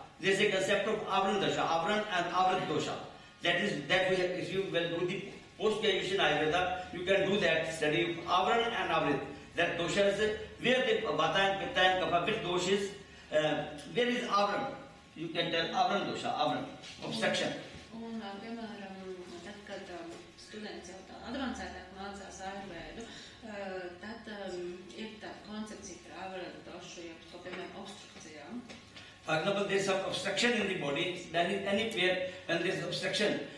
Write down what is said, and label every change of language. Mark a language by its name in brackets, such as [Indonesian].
[English] There is a concept of Avran dosha, Avran and Avrat dosha. That we have, if you will do the post-graduation Ayurveda, you can do that study of Avran and Avrit. That dosha is where the Vata and Pitta and Kapha, which dosha is, where is Avran? You can tell Avran dosha, Avran, obstruction. [Latvian] Un, piemēram, tad, kad students jau tā advancētāk mācās Ayurvedu, tad ir tā koncepcija par Avran došu, jau, piemēram, obstrukcijām. [English] For example, there is some obstruction in the body, then anywhere when there is obstruction,